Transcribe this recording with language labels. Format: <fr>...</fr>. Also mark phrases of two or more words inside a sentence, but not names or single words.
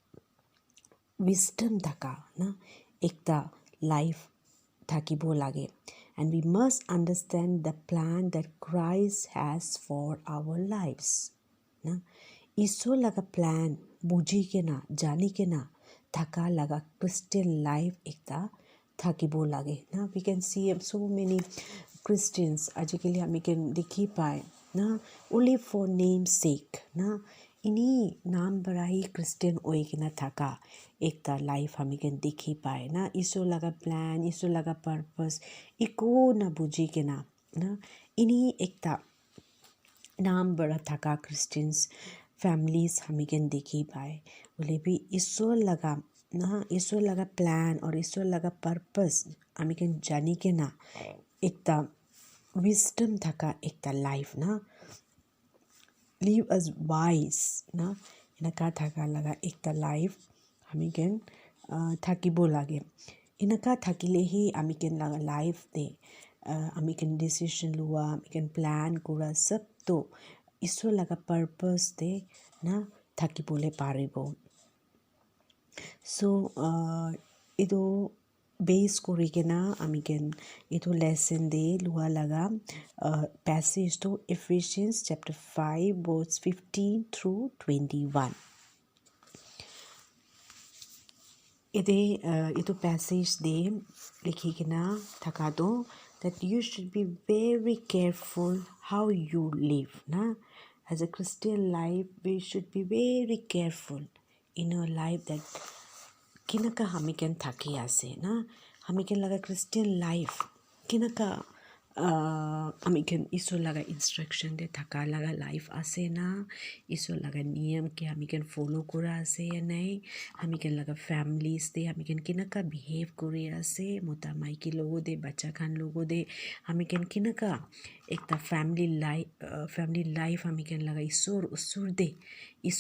<nag>wisdom thaka na ekta life thakibo lage</nag> <en>and we must understand the plan that Christ has for our lives</en> <nag>na iso laga plan buji ke na jani ke na thaka laga Christian life ekta thakibo lage na</nag> <en>we can see so many Christians</en> <nag>ajikali hami can dekhi pai na</nag> <en>only for name's sake</en> <nag>na ini naam barahi Christian oi ke na thaka ekta life hami can dekhi pai na iso laga plan iso laga purpose iko na buji ke na ini ekta naam bara thaka Christians families hami can dekhi pai bole bhi iso laga plan or iso laga purpose hami can jani ke na ekta wisdom thaka ekta life na</nag> <en>live as wise</en> <nag>na inaka thaka laga ekta life hami can thakibo lage inaka thakile hi hami can laga life de hami can decision lua hami can plan kura sab to iso laga purpose de na thakibole paribo. So ido base korigena hami can ito lesson de lua laga passage to</nag> <en>Ephesians chapter 5 verse 15 through 21</en> <nag>ito passage de likhigena thaka do</nag> <en>that you should be very careful how you live na as a Christian life we should be very careful in our life that</en> <nag>kinaka hamiken thaki ase na hamiken laga Christian life kinaka hamiken iso laga instruction de thaka laga life ase na iso laga niyam ke hamiken follow kura ase ya nai hamiken laga families de hamiken kinaka behave kuri ase mota maiki logo de bacha khan logo de hamiken kinaka ekta</nag> <en>family life</en> <nag>hamiken laga isor usur de iso</nag>